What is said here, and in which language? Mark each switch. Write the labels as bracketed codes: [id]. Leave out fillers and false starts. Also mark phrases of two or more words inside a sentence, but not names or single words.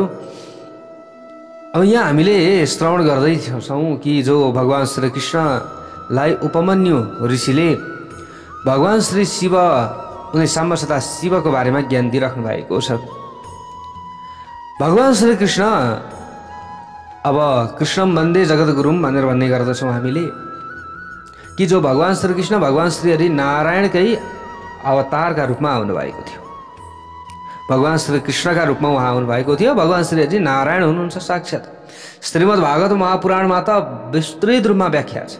[ne] अब यहाँ हामीले श्रवण गर्दैछौँ कि जो भगवान श्री कृष्णलाई उपमन्यु ऋषिले भगवान श्री शिव उनी साम्ब सदा शिवको बारेमा ज्ञान दिइराख्नु भएको छ। भगवान श्री कृष्ण अब [sa] कृष्णम वन्दे जगद्गुरुम [ne] भनेर भन्ने गर्दछौँ हामीले कि जो भगवान श्री कृष्ण भगवान श्री हरि नारायणकै अवतारका रूपमा आउनुभएको थियो। भगवान श्री कृष्णका रूपमा उहाँ आउनुभएको थियो। भगवान श्री हरि नारायण हुनुहुन्छ साक्षात्। श्रीमद् भागवत महापुराणमा त विस्तृत रूपमा व्याख्या छ।